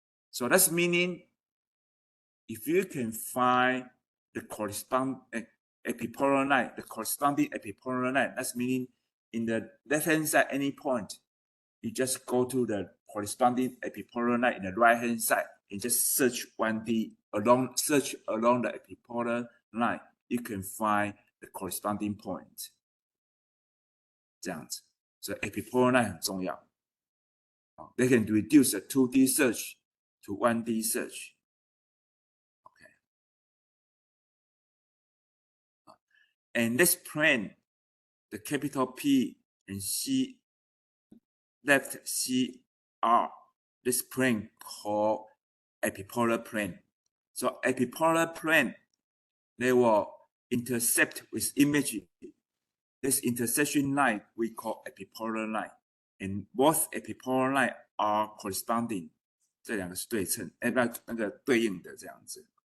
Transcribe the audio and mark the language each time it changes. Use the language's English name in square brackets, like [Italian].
[English] So that's meaning if you can find the corresponding epipolar line, that's meaning in the left-hand side any point, you just go to the corresponding epipolar line in the right-hand side and just search 1D search along the epipolar line, you can find the corresponding point. [Chinese] 这样子，所以 epipolar line 很重要。 [English] They can reduce a 2D search to 1D search. Okay. And this plane, the capital P and C, left CR, this plane called epipolar plane. So epipolar plane, they will intercept with image. This intersection line we call epipolar line, and both epipolar line are corresponding. [Chinese] 这两个是对称，那个对应的这样子。